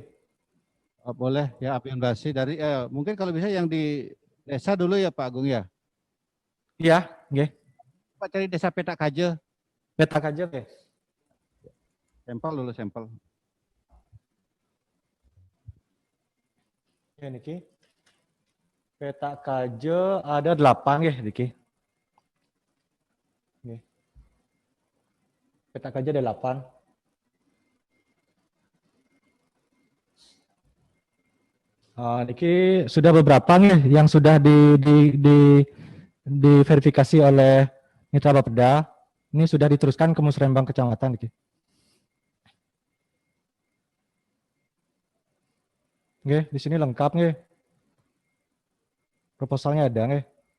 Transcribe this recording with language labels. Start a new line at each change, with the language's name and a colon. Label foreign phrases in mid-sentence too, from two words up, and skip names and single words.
Indonesian: Boleh ya Apian Basi dari mungkin kalau bisa yang di desa dulu ya Pak Agung ya. Iya, oke. Pak cari desa Petak Kaje. Petak aja, oke. Sampel dulu sampel. Ya niki. Petak Kaje ada 8 ya niki. Oke. Petak Kaje ada 8. Niki sudah beberapa nih yang sudah diverifikasi oleh Mitra Bapeda. Ini sudah diteruskan ke Musrembang Kecamatan. Niki. Oke, di sini lengkap nih. Proposalnya ada nih.